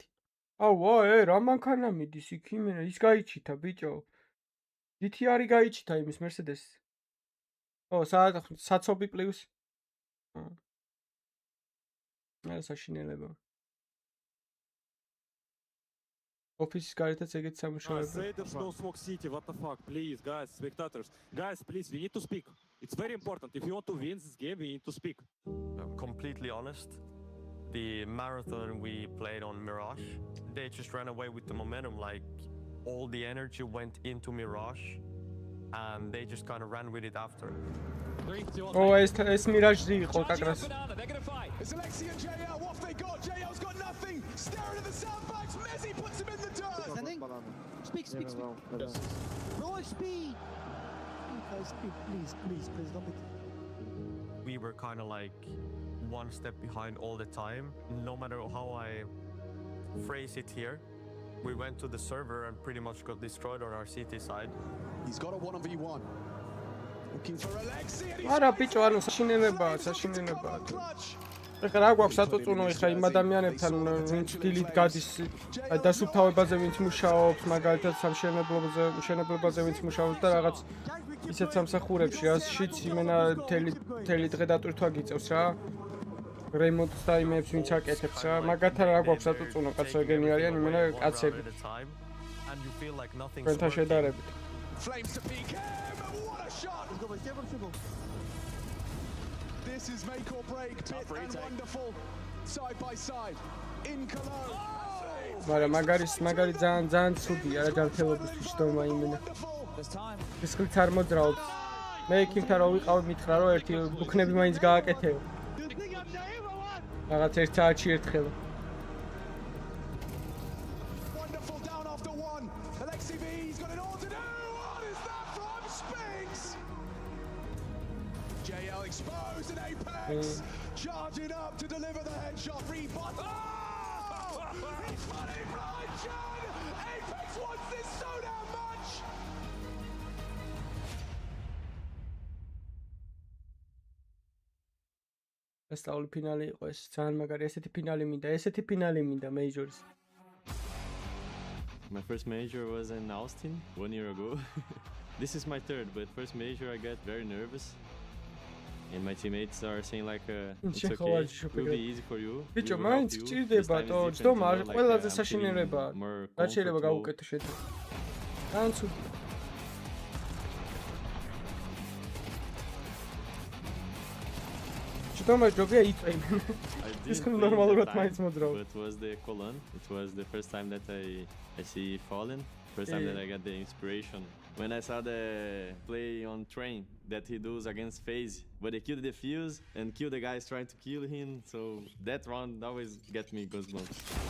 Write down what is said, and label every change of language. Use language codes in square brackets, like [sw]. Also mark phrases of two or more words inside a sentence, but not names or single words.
[ka] აუ, რა მანქანა მიდის იქ იმენა, ის გაიჩითა ბიჭო. GT-არი გაიჩითა იმის Mercedes. ო, საცობი პლუს საშინელება. Office გარეთაც ეგეთ სამუშაოები. [en] There's no smoke city, what the fuck, please, guys, spectators. Guys, please, we need to speak. It's very important. If you want to win this game, we need to speak. I'm completely honest. The marathon we played on Mirage, they just ran away with the momentum. Like, all the energy went into Mirage, and they just kind of ran with it after. [ka] ეს მირაჟი იყო კაკრას. [en] It's Alexi and JL, what have they got? JL's got nothing. Staring at the sandbags, Messi puts him in the dirt. Speak. Roll speed. Guys, please, don't be. We were kind of like one step behind all the time. No matter how I phrase it here, we went to the server and pretty much got destroyed on our CT side. He's got a 1v1. Looking for Alexi and he's [ka] არა ბიჭო, ანუ საშინელებაა. ეხლა რა გვაქვს საწუწუნო ეხლა იმ ადამიანებთან, ვინც დილით გადის დასუფთავებაზე, ვინც მუშაობს, მაგალითად სამშენებლობაზე ვინც მუშაობს და რაღაც ისეთ სამსახურებში, ასშიც იმენა მთელი დღე დატვირთვა გიწევს რა. რემონტს და იმებს ვინც აკეთებს რა. მაგათთან რა გვაქვს საწუწუნო, კაცო ეგენი არიან იმენა კაცები. თქვენთან შედარებით. [en] Flames to PK, what a shot! This is make or break, Pit and wonderful, side by side, in Cologne. [ka] მაგრამ მაგარი ძალიან ცუდია რა ჯანმრთელობის შტომა იმენა. ეს ხლით არ მოძრაობს. მე იქიმთან რო ვიყავ მითხრა რომ ერთი ბუქნები მაინც გააკეთეო. რაღაც ერთ საათში ერთხელ. [en] Wonderful down after one. Alexi V, he's got it all to do. What is that from Spinks? JL exposed and Apex charging up to deliver the headshot. Rebut. Oh! He's money blind, John. Apex wants this so damn much. [ka] ესწავლი ფინალი იყო ეს. ძალიან მაგარი ესეთი ფინალი მინდა Majors. [en] My first major was in Austin 1 year ago. This is my third, but first major I got very nervous. And my teammates are saying like it's okay, it will be easy for you. [ka] ბიჭო, მაინც გჭირდება თო, ჯდომა არ ყველაზე საშინელებაა. რა შეიძლება გავუკეთო შედი. ძალიან ცუდია. ჯდომა ჯობია იწვევენ. ის ნორმალურად მაინც მოძრაობს. [en] It was the Cologne. It was the first time that I see Fallen. First time that I got the inspiration. When I saw the play on train that he does against FaZe, but they killed the fuse and killed the guys trying to kill him, so that round always gets me goosebumps.